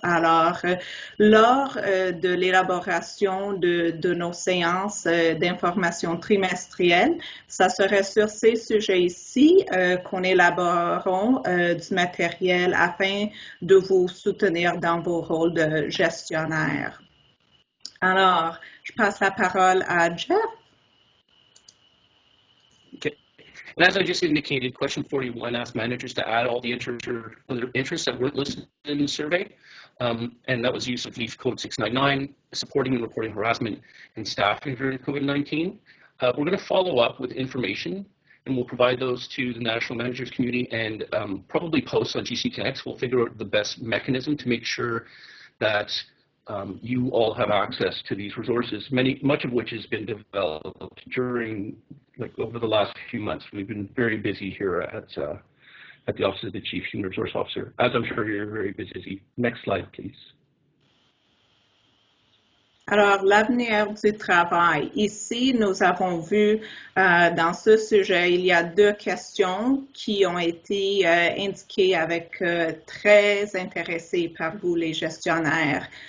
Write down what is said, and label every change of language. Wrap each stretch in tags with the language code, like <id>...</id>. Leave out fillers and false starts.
<fr>Alors, lors de l'élaboration de nos séances d'information trimestrielles, ça serait sur ces sujets ici qu'on élaboreront du matériel afin de vous soutenir dans vos rôles de gestionnaire. Alors, je passe la parole à Jeff. Okay.</fr> <en>And as I just indicated, question 41 asked managers to add all the interests that weren't listed in the survey. And that was use of Leaf Code 699, supporting and reporting harassment and staffing during COVID-19. We're going to follow up with information, and we'll provide those to the National Managers Community and probably post on GC Connects. We'll figure out the best mechanism to make sure that you all have access to these resources, much of which has been developed during, over the last few months. We've been very busy here at the Office of the Chief Human Resource Officer, as I'm sure you're very busy. Next slide, please.</en> <fr>Alors, l'avenir du travail. Ici, nous avons vu dans ce sujet, il y a deux questions qui ont été indiquées avec très intéressés par vous, les gestionnaires.</fr>